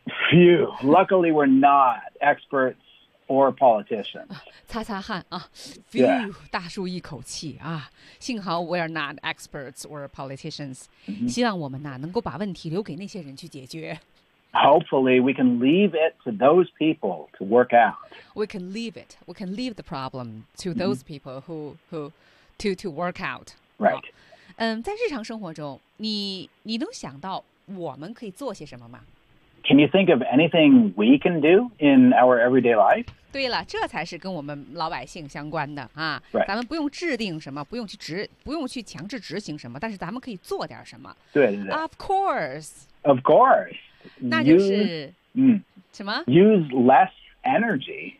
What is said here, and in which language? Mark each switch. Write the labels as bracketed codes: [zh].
[en] Phew, luckily we're not experts or politicians [zh] 擦擦汗啊 [en] Phew,、yeah. [zh] 大舒一口气啊！幸好 [en] we're not experts or politicians、 mm-hmm. [zh] 希望我们、啊、能够把问题留给那些人去解决 [en] Hopefully we can leave it to those people to work out We can leave it We can leave the problem to those、mm-hmm. people who to work out Right、 [zh] 啊、嗯，在日常生活中你能想到我们可以做些什么吗 [en] Can you think of anything we can do in our everyday life? [zh] 对了，这才是跟我们老百姓相关的啊。 [en] Right. [zh] 咱们不用制定什么，不用去强制执行什么，但是咱们可以做点什么。对对对。 [en] Of course. Of course. [zh] 那就是 [en] use, [zh] 嗯什么 [en] ？Use less energy.